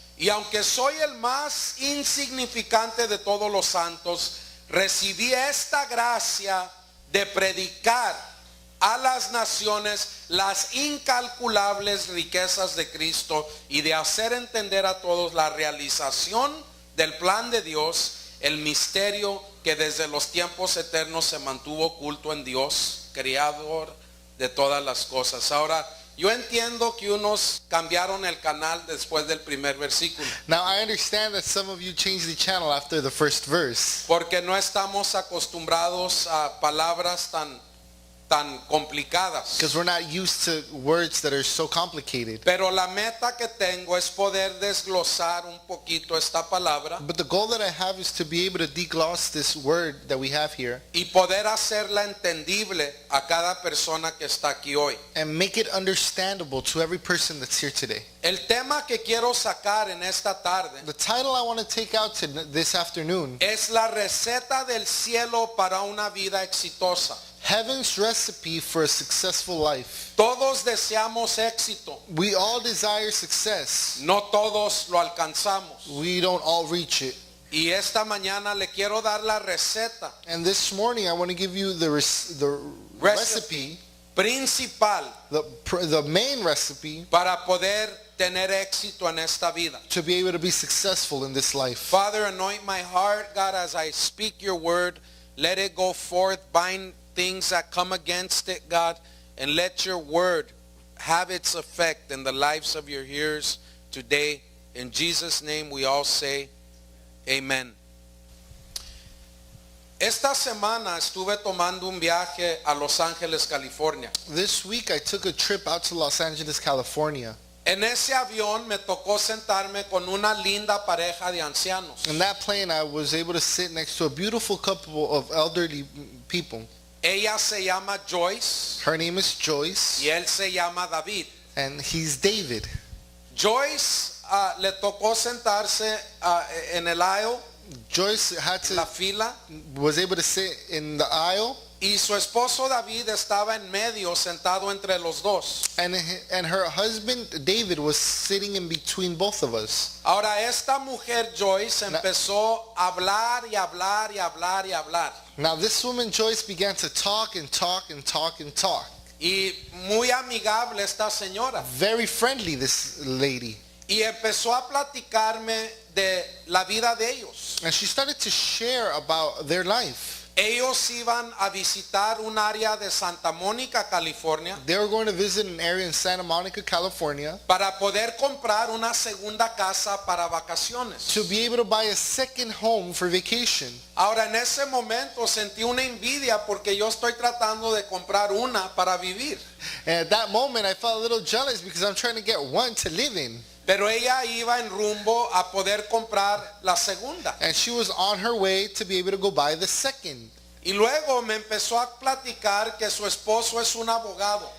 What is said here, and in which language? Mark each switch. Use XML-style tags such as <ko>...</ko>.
<es>Y aunque soy el más insignificante de todos los santos, recibí esta gracia de predicar a las naciones las incalculables riquezas de Cristo y de hacer entender a todos la realización del plan de Dios, el misterio que desde los tiempos eternos se mantuvo oculto en Dios, creador de todas las cosas. Ahora, yo entiendo que unos cambiaron el canal después del primer versículo.</es> <en>Now I understand that some of you changed the channel after the first verse,</en> <es>Porque no estamos acostumbrados a palabras tan complicadas.</es> <en>because we're not used to words that are so complicated.</en> <es>Pero la meta que tengo es poder desglosar un poquito esta palabra</es> <en>But the goal that I have is to be able to degloss this word that we have here</en> <es>y poder hacerla entendible a cada persona que está aquí hoy.</es> <en>and make it understandable to every person that's here today.</en> <es>El tema que quiero sacar en esta tarde</es> <en>The title I want to take out this afternoon,</en> <es>es la receta del cielo para una vida exitosa.</es> <en>Heaven's recipe for a successful life.</en> <es>Todos deseamos éxito,</es> <en>We all desire success.</en> <es>no todos lo alcanzamos.</es> <en>We don't all reach it.</en> <es>Y esta mañana le quiero dar la receta</es> <en>And this morning I want to give you the recipe,</en> <es>principal</es> <en>the main recipe</en> <es>para poder tener éxito en esta vida.</es> <en>to be able to be successful in this life. Father, anoint my heart, God, as I speak your word. Let it go forth, bind things that come against it, God, and let your word have its effect in the lives of your hearers today. In Jesus' name we all say amen.</en> <es>Esta semana estuve tomando un viaje a Los Ángeles, California.</es> <en>This week I took a trip out to Los Angeles, California.</en> <es>En ese avión me tocó sentarme con una linda pareja de ancianos.</es> <en>In that plane I was able to sit next to a beautiful couple of elderly people.</en> <es>Ella se llama Joyce</es> <en>Her name is Joyce</en> <es>y él se llama David.</es> <en>and he's David.</en> <es>Joyce le tocó sentarse en el aisle,</es> <en>Joyce</en> <es>la fila,</es> <en>was able to sit in the aisle,</en> <es>y su esposo David estaba en medio, sentado entre los dos.</es> <en>and her husband David was sitting in between both of us.</en> <es>Ahora esta mujer Joyce empezó a hablar y hablar y hablar y hablar.</es> <en>Now this woman Joyce began to talk and talk and talk and talk.</en> <es>Y muy amigable esta señora.</es> <en>Very friendly, this lady.</en> <es>Y empezó a platicarme de la vida de ellos.</es> <en>And she started to share about their life.</en> <es>Ellos iban a visitar un área de Santa Mónica, California,</es> <en>They were going to visit an area in Santa Monica, California,</en> <es>para poder comprar una segunda casa para vacaciones.</es> <en>to be able to buy a second home for vacation.</en> <es>Ahora en ese momento sentí una envidia porque yo estoy tratando de comprar una para vivir.</es> <en>And at that moment I felt a little jealous because I'm trying to get one to live in.</en> <es>Pero ella iba en rumbo a poder comprar la segunda.</es> <en>And she was on her way to be able to go buy the second.</en> <es>Y luego me empezó a platicar que su esposo es un abogado</es>